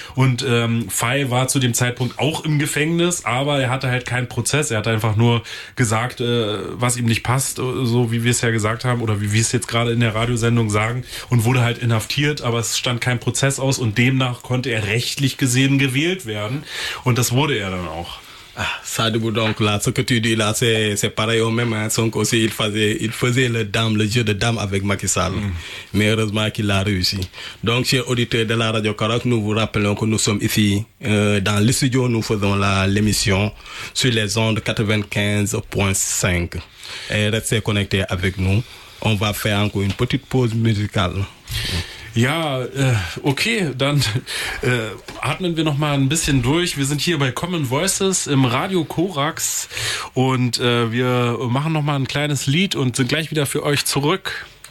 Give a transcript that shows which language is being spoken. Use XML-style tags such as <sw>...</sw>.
<de>Und Fay war zu dem Zeitpunkt auch im Gefängnis, aber er hatte halt keinen Prozess. Er hat einfach nur gesagt, was ihm nicht passt, so wie wir es ja gesagt haben oder wie wir es jetzt gerade in der Radiosendung sagen, und wurde halt inhaftiert, aber es stand kein Prozess aus und demnach konnte er rechtlich gesehen gewählt werden. Und das wurde er dann auch.</de> <fr>Ah, Sadibou, donc là, ce que tu dis là, c'est pareil au même, hein. Sonko aussi, il faisait le jeu de dames avec Macky Sall. Mais heureusement qu'il a réussi. Donc, chers auditeurs de la Radio Karok, nous vous rappelons que nous sommes ici, dans le studio, nous faisons l'émission sur les ondes 95.5. Et restez connectés avec nous. On va faire encore une petite pause musicale.</fr> <de>Ja, okay, dann atmen wir noch mal ein bisschen durch. Wir sind hier bei Common Voices im Radio Korax und wir machen noch mal ein kleines Lied und sind gleich wieder für euch zurück.</de>